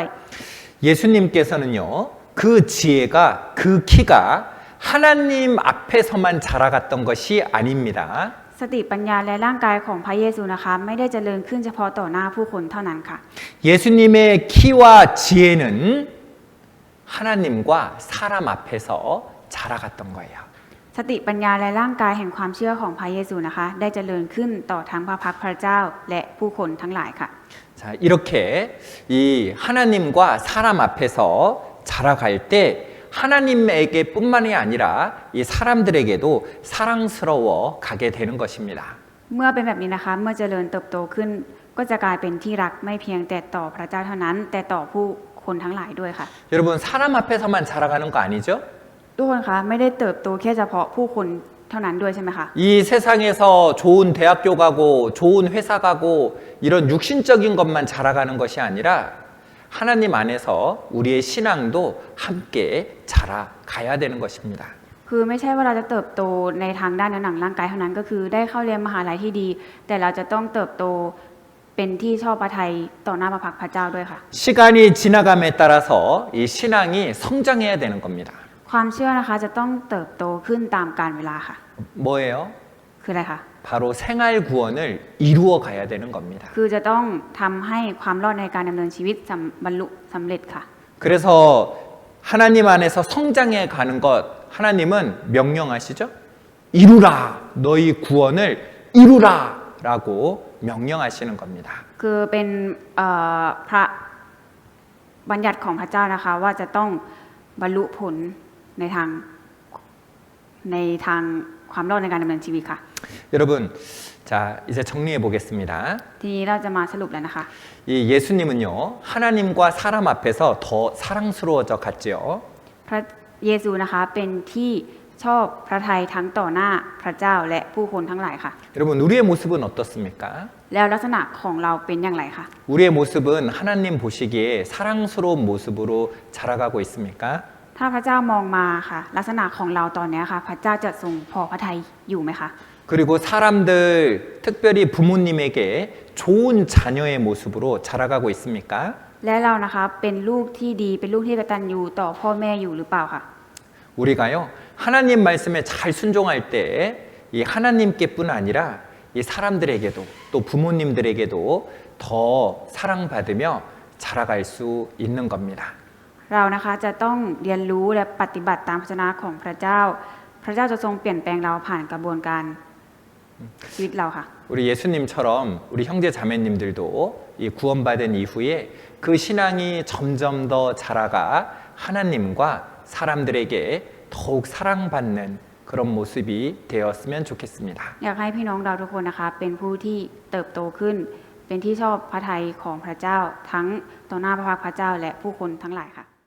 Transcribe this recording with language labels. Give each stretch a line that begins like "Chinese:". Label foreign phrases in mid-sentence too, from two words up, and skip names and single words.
Korean: 예수님께서는요, 그 지혜가, 그 키가 하나님 앞에서만 자라갔던 것이 아닙니다.
Thai: สติปัญญาและร่างกายของพระเยซูนะคะไม่ได้เจริญขึ้นเฉพาะต่อหน้าผู้คนเท่านั้นค่ะ
Korean: 예수님의 키와 지혜는 하나님과 사람 앞에서 자라갔던 거예요.
Thai: สติปัญญาและร่างกายแห่งความเชื่อของพระเยซูนะคะได้เจริญขึ้นต่อทั้งพระพักพระเจ้าและผู้คนทั้งหลายค่ะ
Korean: 자, 이렇게 이 하나님과 사람 앞에서 자라갈 때 하나님에게뿐만이 아니라 이 사람들에게도 사랑스러워 가게 되는 것입니다.
Thai: เมื่อเป็นแบบนี้นะคะเมื่อเจริญเติบโตขึ้นก็จะกลายเป็นที่รักไม่เพียงแต่ต่อพระเจ้าเท่านั้นแต่ต่อผู้คนทั้งหลายด้วยค่ะ
Korean: 여러분 사람 앞에서만 자라가는 거 아니죠?
Thai: ทุกคนคะไม่ได้เติบโตแค่เฉพาะผู้คนเท่านั้นด้วยใช่ไหมคะ
Korean: 이 세상에서 좋은 대학교 가고 좋은 회사 가고 이런 육신적인 것만 자라가는 것이 아니라 하나님 안에서 우리의 신앙도 함께 자라가야 되는 것입니다.
Thai: คือไม่ใช่ว่าเราจะเติบโตในทางด้านเนื้อหนังร่างกายเท่านั้นก็คือได้เข้าเรียนมหาลัยที่ดี แต่เราจะต้องเติบโตเป็นที่ชอบพระทัยต่อหน้าพระพักพระเจ้าด้วยค่ะ
Korean: 시간이 지나감에 따라서 이 신앙이 성장해야 되는 겁니다.
Thai: ความเชื่อนะคะจะต้องเติบโตขึ้นตามกาลเวลาค่ะ
Korean: 뭐예요?
Thai: คืออะไรคะ
Korean: 바로 생활 구원을 이루어 가야 되는 겁니다.
Thai: คือจะต้องทำให้ความรอดในการดำเนินชีวิตบรรลุสำเร็จค่ะ
Korean: 그래서 하나님 안에서 성장해 가는 것 하나님은 명령하시죠? 이루라 너희 구원을 이루라라고 명령하시는 겁니다.
Thai: คือเป็นพระบัญญัติของพระเจ้านะคะว่าจะต้องบรรลุผลในทางความรอดในการดำเนินชีวิตค่ะ
Korean: 여러분, 자 이제 정리해 보겠습니다.
Thai: ทีนี้เราจะมาสรุปแล้วนะคะ
Korean: 이 예수님은요 하나님과 사람 앞에서 더 사랑스러워져 갔지요.
Thai: พระเยซูนะคะเป็นที่ชอบพระทัยทั้งต่อหน้าพระเจ้าและผู้คนทั้งหลายค่ะ
Korean: 여러분 우리의 모습은 어떻습니까?
Thai: แล้วลักษณะของเราเป็นอย่างไรคะ
Korean: 우리의 모습은 하나님 보시기에 사랑스러운 모습으로 자라가고 있습니까?
Thai: ถ้าพระเจ้ามองมาค่ะลักษณะของเราตอนนี้ค่ะพระเจ้าจะทรงพอพระทัยอยู่ไหมคะ
Korean: 그리고 사람들 특별히 부모님에게 좋은 자녀의 모습으로 자라가고 있습니까?
Thai: และเรานะคะเป็นลูกที่ดีเป็นลูกที่กตัญญูต่อพ่อแม่อยู่หรือเปล่าคะ
Korean: 우리가요 하나님 말씀에 잘 순종할 때 이 하나님께뿐 아니라 이 사람들에게도 또 부모님들에게도 더 사랑받으며 자라갈 수 있는 겁니다.
Thai: เรานะคะจะต้องเรียนรู้และปฏิบัติตามพระวจนะของพระเจ้า พระเจ้าจะทรงเปลี่ยนแปลงเราผ่านกระบวนการชีวิตเราค่ะ
Korean: 우리 예수님처럼 우리 형제 자매님들도 이 구원받은 이후에 그 신앙이 점점 더 자라가 하나님과 사람들에게 더욱 사랑받는 그런 모습이 되었으면 좋겠습니다.
Thai: อยากให้พี่น้องเราทุกคนนะคะเป็นผู้ที่เติบโตขึ้น เป็นที่ชอบพระทัยของพระเจ้าทั้งต่อหน้าพระพักตร์พระเจ้าและผู้คนทั้งหลายค่ะ